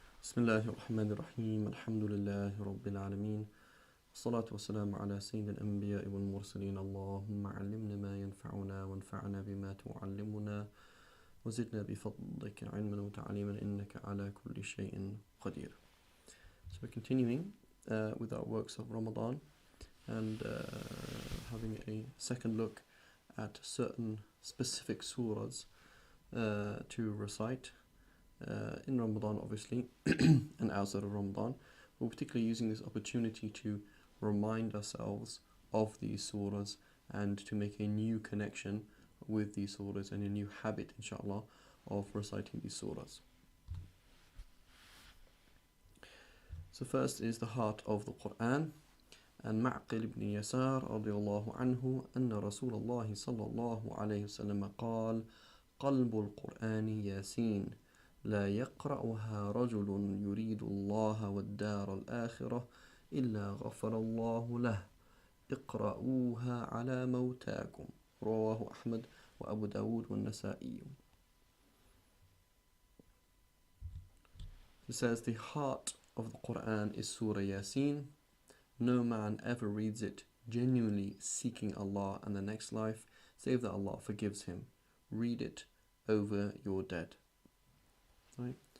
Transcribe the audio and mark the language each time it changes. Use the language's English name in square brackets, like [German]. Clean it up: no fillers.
[Arabic] بسم الله الرحمن الرحيم الحمد لله رب العالمين والصلاة والسلام على سيد الأنبياء والمرسلين اللهم علمنا ما ينفعنا وانفعنا بما تعلمنا وزدنا بفضلك علما وتعليما إنك على كل شيء قدير. [English] So we're continuing with our works of Ramadan and having a second look at certain specific surahs to recite in Ramadan, obviously, and outside of Ramadan. We're particularly using this opportunity to remind ourselves of these surahs and to make a new connection with these surahs and a new habit, inshallah, of reciting these surahs. So first is the heart of the Qur'an. [Arabic] And Ma'qil ibn Yasar radiyallahu anhu anna Rasulullah sallallahu alayhi wasallam قال قلب القرآن ياسين لا يقرأها رجل يريد الله والدار الآخرة إلا غفر الله له اقرأوها على موتاكم رواه أحمد وأبو داود والنسائي. [English] It says the heart of the Qur'an is Surah Yasin. No man ever reads it genuinely seeking Allah and the next life, save that Allah forgives him. Read it over your dead. Right?